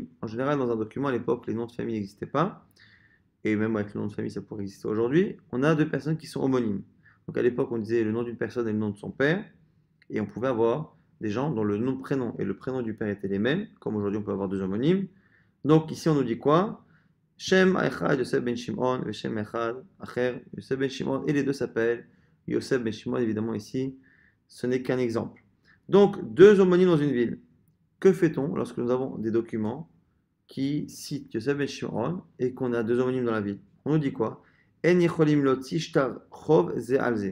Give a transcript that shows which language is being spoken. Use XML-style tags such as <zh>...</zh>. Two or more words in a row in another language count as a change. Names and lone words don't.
<fr>En général, dans un document à l'époque, les noms de famille n'existaient pas, et même avec le nom de famille, ça pourrait exister aujourd'hui. On a deux personnes qui sont homonymes. Donc à l'époque, on disait le nom d'une personne et le nom de son père, et on pouvait avoir des gens dont le nom, prénom et le prénom du père étaient les mêmes, comme aujourd'hui on peut avoir deux homonymes. Donc ici, on nous dit quoi?</fr> <he>שם אחד יוסף בן שמעון, et שם אחד אחר יוסף בן שמעון,</he> <fr>et les deux s'appellent Yosef ben Shimon, évidemment ici, ce n'est qu'un exemple. Donc, deux homonymes dans une ville. Que fait-on lorsque nous avons des documents qui citent Yosef ben Shimon et qu'on a deux homonymes dans la ville? On nous dit quoi?</fr> <he>אין יכולים להוציא שטר חוב זה על זה.</he>